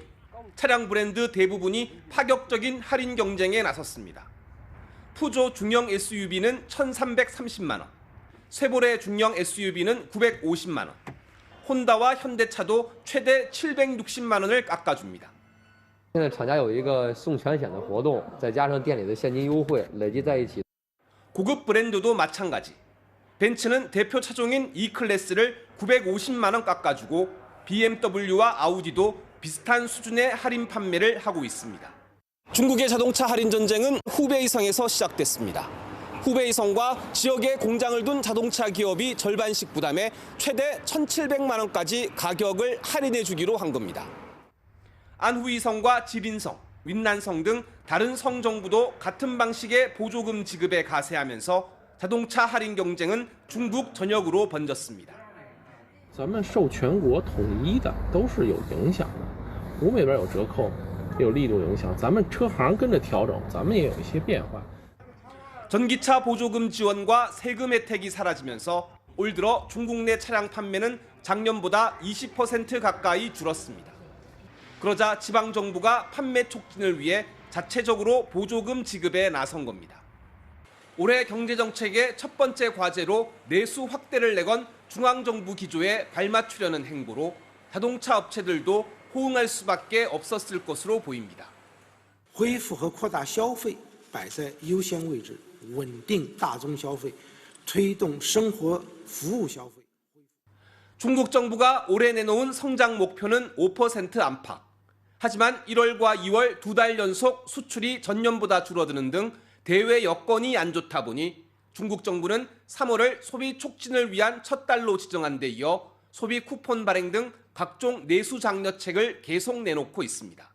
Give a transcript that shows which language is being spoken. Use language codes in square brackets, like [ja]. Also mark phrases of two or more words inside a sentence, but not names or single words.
[ko] 차량 브랜드 대부분이 파격적인 할인 경쟁에 나섰습니다. 푸조 중형 SUV는 1,330만 원, 쉐보레 중형 SUV는 950만 원, 혼다와 현대차도 최대 760만 원을 깎아줍니다. [zh] 现在厂家有一个送全险的活动，再加上店里的现金优惠，累计在一起。 [ko] 고급 브랜드도 마찬가지. 벤츠는 대표 차종인 E클래스를 950만 원 깎아주고 BMW와 아우디도 비슷한 수준의 할인 판매를 하고 있습니다. 중국의 자동차 할인 전쟁은 후베이성에서 시작됐습니다. 후베이성과 지역에 공장을 둔 자동차 기업이 절반씩 부담해 최대 1,700만 원까지 가격을 할인해 주기로 한 겁니다. 안후이성과 지린성, 윈난성 등 다른 성정부도 같은 방식의 보조금 지급에 가세하면서 자동차 할인 경쟁은 중국 전역으로 번졌습니다. [zh] 咱们受全国统一的都是有影响的，我们这边有折扣，有力度影响，咱们车行跟着调整，咱们也有一些变化。 [ko] 전기차 보조금 지원과 세금 혜택이 사라지면서 올 들어 중국 내 차량 판매는 작년보다 20% 가까이 줄었습니다. 그러자 지방 정부가 판매 촉진을 위해 자체적으로 보조금 지급에 나선 겁니다. 올해 경제정책의 첫 번째 과제로 내수 확대를 내건 중앙정부 기조에 발맞추려는 행보로 자동차 업체들도 호응할 수밖에 없었을 것으로 보입니다. [zh] 恢复和扩大消费摆在优先位置，稳定大宗消费，推动生活服务消费。 [ko] 중국 정부가 올해 내놓은 성장 목표는 5% 안팎. 하지만 1월과 2월 2달 연속 수출이 전년보다 줄어드는 등 대외 여건이 안 좋다 보니 중국 정부는 3월을 소비 촉진을 위한 첫 달로 지정한 데 이어 소비 쿠폰 발행 등 각종 내수 장려책을 계속 내놓고 있습니다.